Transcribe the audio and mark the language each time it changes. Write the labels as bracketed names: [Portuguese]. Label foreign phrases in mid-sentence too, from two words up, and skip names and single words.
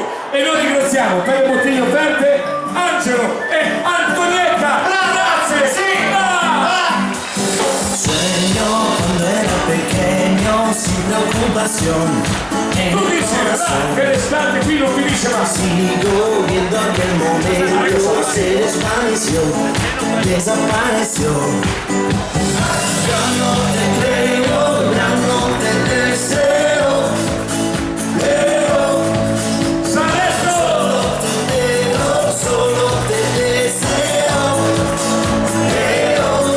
[Italian] E noi ringraziamo per le bottiglie offerte Angelo e Antonietta, grazie, [Spanish] Sueño cuando era pequeño sin preocupación. [Italian] Tu dici, che l'estate qui non finisce mai. [Spanish] Sigo viendo aquel momento, se desvaneció, desapareció. Ya no te creo, ya no te deseo, pero solo te deseo, pero